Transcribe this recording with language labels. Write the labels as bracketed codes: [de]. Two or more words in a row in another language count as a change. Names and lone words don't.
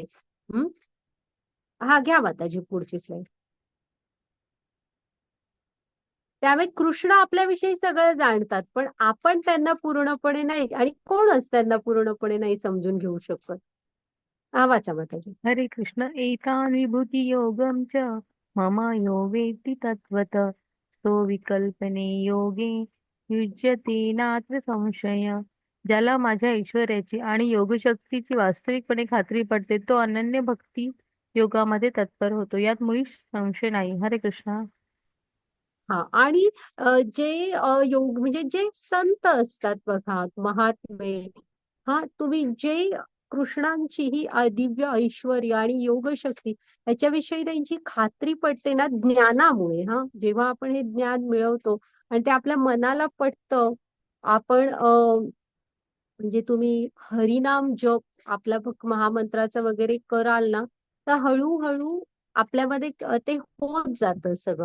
[mr] हम्म. हा, घ्या माताजी पुढची स्लाईड. त्यामुळे कृष्ण आपल्याविषयी सगळं जाणतात, पण आपण त्यांना पूर्णपणे नाही आणि कोणच त्यांना पूर्णपणे नाही समजून घेऊ शकत. हा, वाचा माताजी. हरे कृष्ण. [sa] एतान् विभूती योगं च मम यो वेत्ति तत्त्वतः सो विकल्पने योगे युज्यते नात्र संशय. [mr] ज्याला माझ्या ऐश्वर्याची आणि योगशक्तीची वास्तविकपणे खात्री पडते तो अनन्य भक्ती योगामध्ये तत्पर होतो, यात मुळीच संशय नाही. हरे कृष्ण. हा, आणि जे योग म्हणजे जे संत असतात बघा, महात्मे. हा, तुम्ही जे कृष्णांची ही दिव्य ऐश्वर्य आणि योगशक्ती याच्याविषयी त्यांची खात्री पटते ना ज्ञानामुळे. हा, जेव्हा आपण हे ज्ञान मिळवतो आणि ते आपल्या मनाला पटतं, आपण म्हणजे तुम्ही हरिनाम जप आपल्या महामंत्राचं वगैरे कराल ना, तर हळूहळू आपल्यामध्ये ते होत जातं सगळं.